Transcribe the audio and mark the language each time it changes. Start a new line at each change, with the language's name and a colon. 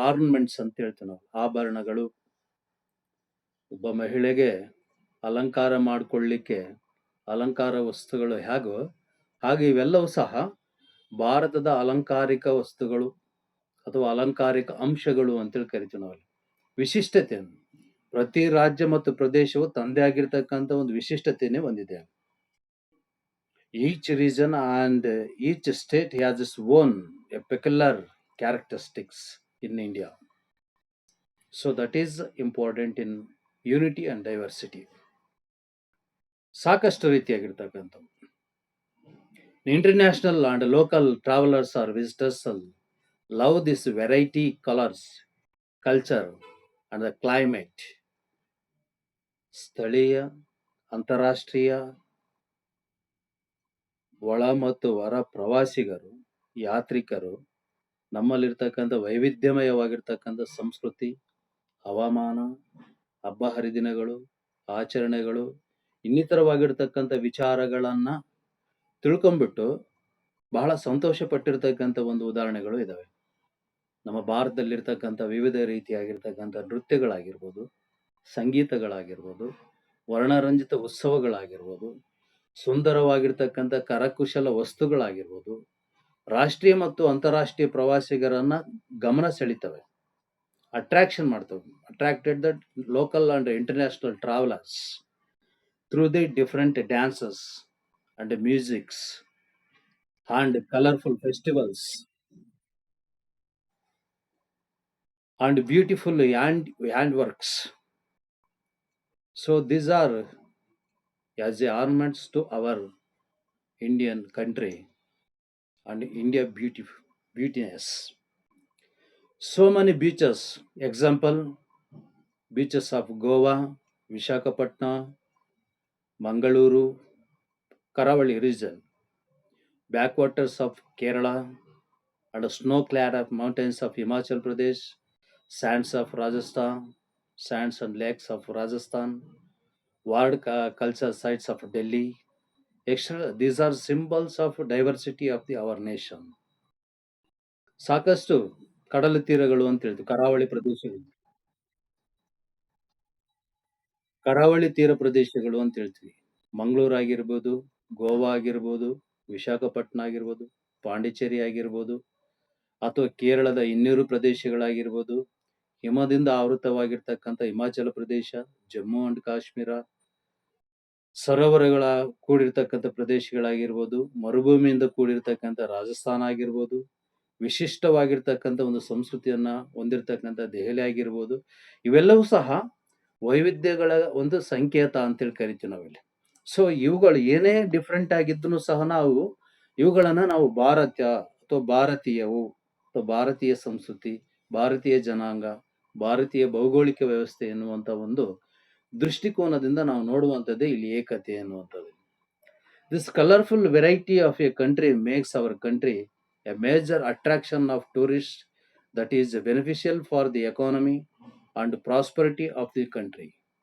Kannada: Ornaments ಅಂತ ಹೇಳ್ತೀವಿ ನಾವು. ಆಭರಣಗಳು, ಒಬ್ಬ ಮಹಿಳೆಗೆ ಅಲಂಕಾರ ಮಾಡಿಕೊಳ್ಳಿಕ್ಕೆ ಅಲಂಕಾರ ವಸ್ತುಗಳು ಹೇಗೋ ಹಾಗೆ ಇವೆಲ್ಲವೂ ಸಹ ಭಾರತದ ಅಲಂಕಾರಿಕ ವಸ್ತುಗಳು ಅಥವಾ ಅಲಂಕಾರಿಕ ಅಂಶಗಳು ಅಂತೇಳಿ ಕರಿತೀವಿ ನಾವು. ವಿಶಿಷ್ಟತೆ, ಪ್ರತಿ ರಾಜ್ಯ ಮತ್ತು ಪ್ರದೇಶವು ತಂದೆ ಆಗಿರ್ತಕ್ಕಂಥ ಒಂದು ವಿಶಿಷ್ಟತೆಯನ್ನೇ ಹೊಂದಿದೆ.
English: Each region and each state has its own peculiar characteristics in India. So that is important in unity and diversity.
Kannada: ಸಾಕಷ್ಟು ರೀತಿಯಾಗಿರ್ತಕ್ಕಂಥ
English: International and local travelers or visitors love this variety, colors, culture and the climate.
Kannada: ಸ್ಥಳೀಯ, ಅಂತಾರಾಷ್ಟ್ರೀಯ, ಒಳ ಮತ್ತು ಹೊರ ಪ್ರವಾಸಿಗರು, ಯಾತ್ರಿಕರು ನಮ್ಮಲ್ಲಿರ್ತಕ್ಕಂಥ ವೈವಿಧ್ಯಮಯವಾಗಿರ್ತಕ್ಕಂಥ ಸಂಸ್ಕೃತಿ, ಹವಾಮಾನ, ಹಬ್ಬ ಹರಿದಿನಗಳು, ಆಚರಣೆಗಳು, ಇನ್ನಿತರವಾಗಿರ್ತಕ್ಕಂಥ ವಿಚಾರಗಳನ್ನ ತಿಳ್ಕೊಂಡ್ಬಿಟ್ಟು ಬಹಳ ಸಂತೋಷ ಪಟ್ಟಿರ್ತಕ್ಕಂಥ ಒಂದು ಉದಾಹರಣೆಗಳು ಇದಾವೆ. ನಮ್ಮ ಭಾರತದಲ್ಲಿರ್ತಕ್ಕಂಥ ವಿವಿಧ ರೀತಿಯಾಗಿರ್ತಕ್ಕಂಥ ನೃತ್ಯಗಳಾಗಿರ್ಬೋದು, ಸಂಗೀತಗಳಾಗಿರ್ಬೋದು, ವರ್ಣರಂಜಿತ ಉತ್ಸವಗಳಾಗಿರ್ಬೋದು, ಸುಂದರವಾಗಿರ್ತಕ್ಕಂಥ ಕರಕುಶಲ ವಸ್ತುಗಳಾಗಿರ್ಬೋದು, ರಾಷ್ಟ್ರೀಯ ಮತ್ತು ಅಂತಾರಾಷ್ಟ್ರೀಯ ಪ್ರವಾಸಿಗರನ್ನ ಗಮನ ಸೆಳಿತವೆ, ಅಟ್ರಾಕ್ಷನ್ ಮಾಡ್ತವೆ.
English: Attracted the local and international travellers through the different dances and musics and colorful festivals and beautiful handworks. So these are as the ornaments to our Indian country and India beautiness. So many beaches, example beaches of Goa, Visakhapatnam, Mangaluru, Karavali region, backwaters of Kerala and snow-clad mountains of Himachal Pradesh, sands of Rajasthan, sands and lakes of Rajasthan, world culture sites of Delhi. These are symbols of diversity of our nation.
Kannada: ಸಾಕಷ್ಟು ಕಡಲ ತೀರಗಳು ಅಂತ ಹೇಳ್ತೀವಿ, ಕರಾವಳಿ ತೀರ ಪ್ರದೇಶಗಳು ಅಂತ ಹೇಳ್ತೀವಿ. ಮಂಗಳೂರು ಆಗಿರ್ಬೋದು, ಗೋವಾ ಆಗಿರ್ಬೋದು, ವಿಶಾಖಪಟ್ಟಣ ಆಗಿರ್ಬೋದು, ಪಾಂಡಿಚೇರಿ ಆಗಿರ್ಬೋದು, ಅಥವಾ ಕೇರಳದ ಇನ್ನೂರು ಪ್ರದೇಶಗಳಾಗಿರ್ಬೋದು, ಹಿಮದಿಂದ ಆವೃತವಾಗಿರ್ತಕ್ಕಂಥ ಹಿಮಾಚಲ ಪ್ರದೇಶ, ಜಮ್ಮು ಅಂಡ್ ಕಾಶ್ಮೀರ, ಸರೋವರಗಳ ಕೂಡಿರ್ತಕ್ಕಂಥ ಪ್ರದೇಶಗಳಾಗಿರ್ಬೋದು, ಮರುಭೂಮಿಯಿಂದ ಕೂಡಿರ್ತಕ್ಕಂಥ ರಾಜಸ್ಥಾನ ಆಗಿರ್ಬೋದು, ವಿಶಿಷ್ಟವಾಗಿರ್ತಕ್ಕಂಥ ಒಂದು ಸಂಸ್ಕೃತಿಯನ್ನ ಹೊಂದಿರತಕ್ಕಂಥ ದೆಹಲಿ ಆಗಿರ್ಬೋದು, ಇವೆಲ್ಲವೂ ಸಹ ವೈವಿಧ್ಯಗಳ ಒಂದು ಸಂಕೇತ ಅಂತೇಳಿ ಕರಿತೀವಿ ನಾವಿಲ್ಲಿ. ಸೊ ಇವುಗಳು ಏನೇ ಡಿಫ್ರೆಂಟ್ ಆಗಿದ್ದೂ ಸಹ ಇವುಗಳನ್ನ ನಾವು ಭಾರತ ಅಥವಾ ಭಾರತೀಯವು ಅಥವಾ ಭಾರತೀಯ ಸಂಸ್ಕೃತಿ, ಭಾರತೀಯ ಜನಾಂಗ, ಭಾರತೀಯ ಭೌಗೋಳಿಕ ವ್ಯವಸ್ಥೆ ಎನ್ನುವಂತ ಒಂದು ದೃಷ್ಟಿಕೋನದಿಂದ ನಾವು ನೋಡುವಂಥದ್ದೇ ಇಲ್ಲಿ ಏಕತೆ ಎನ್ನುವಂಥದ್ದು.
English: This colorful variety of a country makes our country a major attraction of tourists that is beneficial for the economy and prosperity of the country.